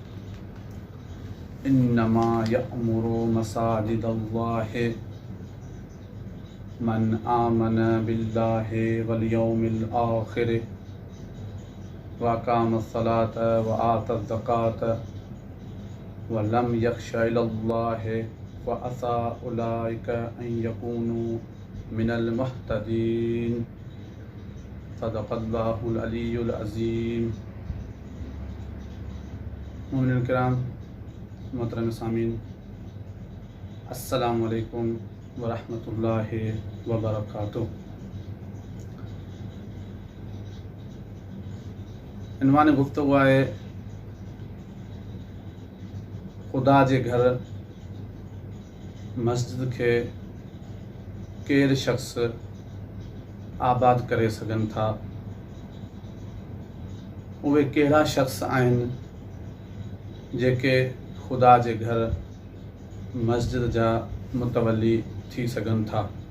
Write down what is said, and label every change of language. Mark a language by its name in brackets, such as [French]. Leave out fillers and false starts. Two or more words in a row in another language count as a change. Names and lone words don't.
[Arabic] إنما يعمر مساجد الله من آمن بالله واليوم الآخر وأقام الصلاة وآتى الزكاة ولم يخش إلا الله فعسى أولئك أن يكونوا من المهتدين. صدق الله العلي العظيم. [Sindhi] मोमिनीन किराम, मोहतरम सामीन, [Arabic] السلام عليكم ورحمة الله وبركاته. [Sindhi] इन्वान गुफ्तगू आहे खुदा जे घर मस्जिद के केर शख्स आबाद करे सघनि था। उहे कहिड़ा शख्स आहिनि जेके खुदा जे घर मस्जिद जा मुतवली थी सघनि था।